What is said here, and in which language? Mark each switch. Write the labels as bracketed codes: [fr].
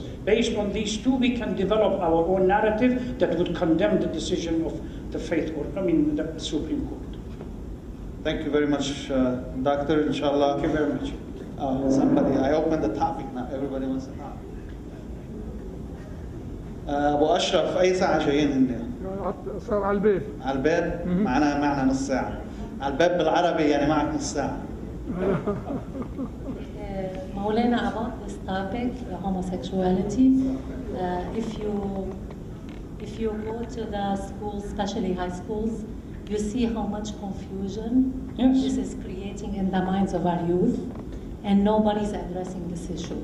[en] Based on these two, we can develop our own narrative that would condemn the decision of the the Supreme Court. Thank you very much, Doctor. Inshallah. Thank you very much. I opened the topic now. Everybody wants to talk. [ar] أبو أشرف أي ساعة جايين هن؟ صار على الباب. على الباب؟ معنا نص ساعة. على الباب بالعربي يعني معك نص ساعة. [en] Maulana, about this topic, homosexuality, if you go to the schools, especially high schools, you see how much confusion this is creating in the minds of our youth, and nobody's addressing this issue.